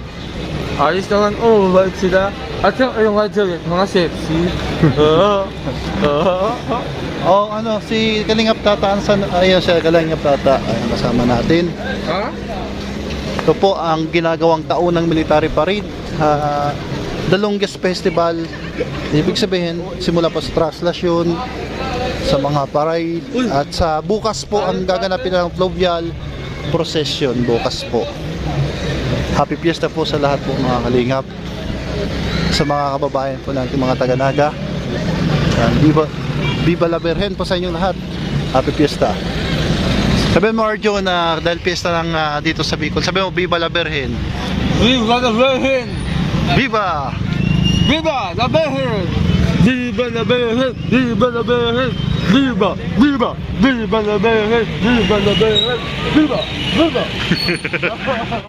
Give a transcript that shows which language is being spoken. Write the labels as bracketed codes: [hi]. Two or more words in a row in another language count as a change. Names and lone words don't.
[tl] Ayos naman, mabait sila. At yung graduate, mga sepsi. Si Kalingap Tata, ayun siya, Kalingap Tata, ayun, kasama natin. Ha? Ito po ang ginagawang taunang [en] military parade. The longest festival. [tl] Ibig sabihin, simula pa sa translasyon, sa mga parade, at sa bukas po ang gaganapin ng [en] fluvial procession. [tl] Bukas po. [en] Happy Fiesta [tl] po sa lahat po mga kalingap. Sa mga kababayan po natin mga taga-Naga. [es] Viva la Virgen [tl] po sa inyong lahat. [en] Happy Fiesta. [tl] Sabihin mo, Arjun, dahil fiesta ng dito sa Bicol, sabihin mo, [es] Viva la Virgen. Viva la Virgen! Viva! Viva la Virgen! Viva la Virgen! Viva la Virgen! Viva! Viva! Viva la Virgen! Viva la Virgen! Viva! Viva!